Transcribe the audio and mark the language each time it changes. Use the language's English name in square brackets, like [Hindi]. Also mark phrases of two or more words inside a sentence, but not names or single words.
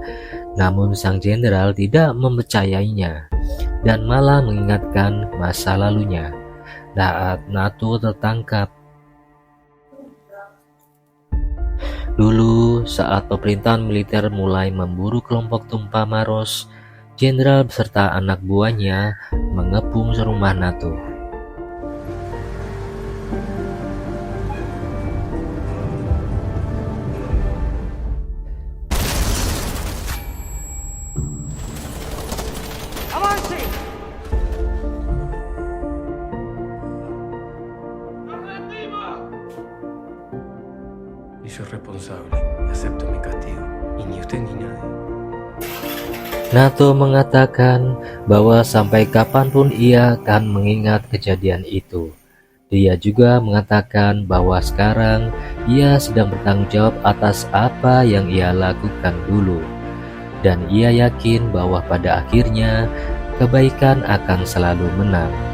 [Indonesian] Namun sang jenderal tidak mempercayainya dan malah mengingatkan masa lalunya saat Nato tertangkap. Dulu saat pemerintahan militer mulai memburu kelompok Tumpah Maros, jenderal beserta anak buahnya mengepung rumah Nato. [Spanish] ¡Avance! Y soy responsable. Y acepto mi castigo. Y ni usted ni nadie. [Indonesian] Nato mengatakan bahwa sampai kapanpun ia akan mengingat kejadian itu. Dia juga mengatakan bahwa sekarang ia sedang bertanggung jawab atas apa yang ia lakukan dulu. Dan ia yakin bahwa pada akhirnya kebaikan akan selalu menang.